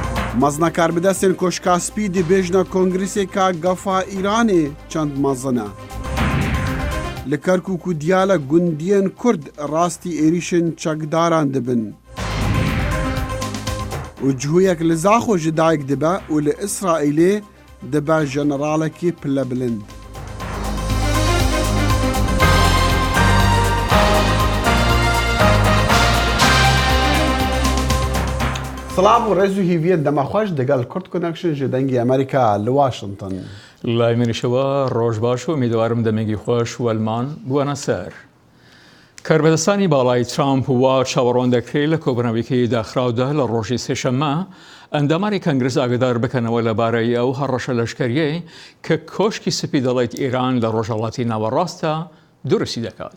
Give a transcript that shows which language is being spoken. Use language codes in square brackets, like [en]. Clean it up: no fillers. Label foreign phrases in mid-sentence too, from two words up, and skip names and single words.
[ku] مزنا کاربدەستێن کۆشکاسپی دەبێژنە کۆنگرسێکا گەفا ئیرانێ چەند مەزنە. [ckb] لە کەرکووک و دیالە گوندیان کورد ڕاستی ئێریشن چەکداران دەبن. [ku] و جهویەک لە زاخۆ ji dayek dibe û li İsraîlê dibe jeneralekî pile bilind. سلام و ڕێز و هیڤیان دەمەخۆش دەگەڵ کورد کۆنەکشن ji dengê ئەمریکا li Washington. [ckb] لای منیشەوە ڕۆژ باش و میدوارم دەمێگی خۆش وەلمان بوونە سەر. کاربەدەستانی باڵای ترامپ وا چاوەڕوان دەکرێت لە کۆبنەوەیەکی داخراودا لە ڕۆژی سێشەممە ئەندامانی کەنگرس ئاگدار بکەنەوە لەبارەی ئەو هەڕەشە لەشکریەی کە کۆشکی سپی دەڵێت ئیران لە ڕۆژهەڵاتی ناوەڕاستە درستی دەکات.